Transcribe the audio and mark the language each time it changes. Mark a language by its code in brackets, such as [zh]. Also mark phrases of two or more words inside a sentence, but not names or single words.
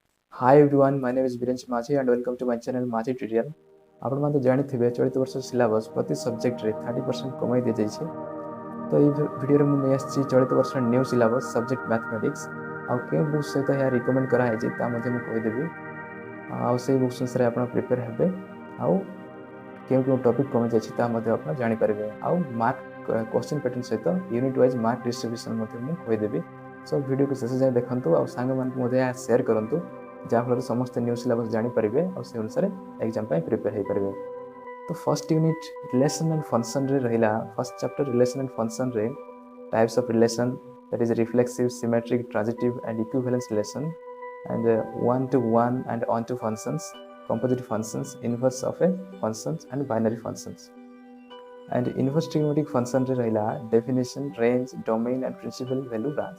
[en] Hi everyone, my name is Virench Machi and welcome to my channel Machi Tutorial. [or] ଆପଣ ମାନେ ଜାଣିଥିବେ ଚଳିତ ବର୍ଷ ସିଲାବସ୍ ପ୍ରତି ସବଜେକ୍ଟରେ 30% କମାଇ ଦିଆଯାଇଛି। ତ ଏହି ଭିଡ଼ିଓରେ ମୁଁ ନେଇ ଆସିଛି ଚଳିତ ବର୍ଷର [en] new syllabus subject mathematics [or] ଆଉ କେଉଁ ବୁକ୍ ସହିତ ଏହା ରିକମେଣ୍ଡ କରାଯାଇଛି ତା ମଧ୍ୟ ମୁଁ କହିଦେବି। ଆଉ ସେଇ ବୁକ୍ସ ଅନୁସାରେ ଆପଣ ପ୍ରିପେୟାର ହେବେ ଆଉ କେଉଁ କେଉଁ ଟପିକ୍ କମିଯାଇଛି ତାହା ମଧ୍ୟ ଆପଣ ଜାଣିପାରିବେ। ଆଉ [en] mark question pattern [or] ସହିତ [en] unit wise mark distribution [or] ମଧ୍ୟ ମୁଁ କହିଦେବି। ସୋ ଭିଡ଼ିଓକୁ ଶେଷ ଯାଏଁ ଦେଖନ୍ତୁ ଆଉ ସାଙ୍ଗମାନଙ୍କୁ ମଧ୍ୟ ଏହା ସେୟାର କରନ୍ତୁ, ଯାହାଫଳରେ ସମସ୍ତେ [en] new syllabus [or] ଜାଣିପାରିବେ ଆଉ ସେ ଅନୁସାରେ ଏକ୍ଜାମ୍ ପାଇଁ ପ୍ରିପେୟାର ହେଇପାରିବେ। ତ [en] first unit relation and function [or] ରହିଲା। [en] first chapter relation and function types of relation, that is reflexive, symmetric, transitive and equivalence relation, and one-to-one and on-to functions, composite functions, inverse of a functions and binary functions. And inverse trigonometric function [or] ରେ ରହିଲା [en] definition, range, domain and principal value branch.